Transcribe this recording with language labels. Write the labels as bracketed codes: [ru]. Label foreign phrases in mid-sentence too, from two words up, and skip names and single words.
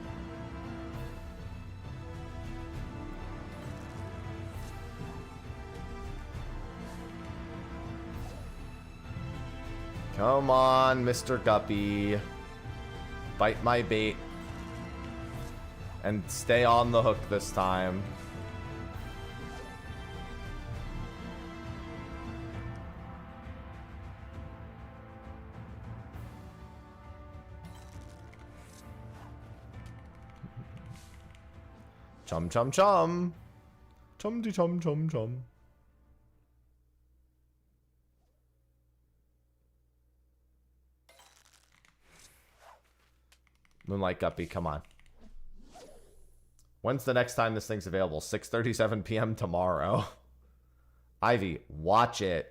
[en] Come on, Mr. Guppy. Bite my bait. And stay on the hook this time. Chum chum chum. Chum de chum chum chum. Moonlight Guppy, come on. When's the next time this thing's available? 6:37 p.m. tomorrow. Ivy, watch it.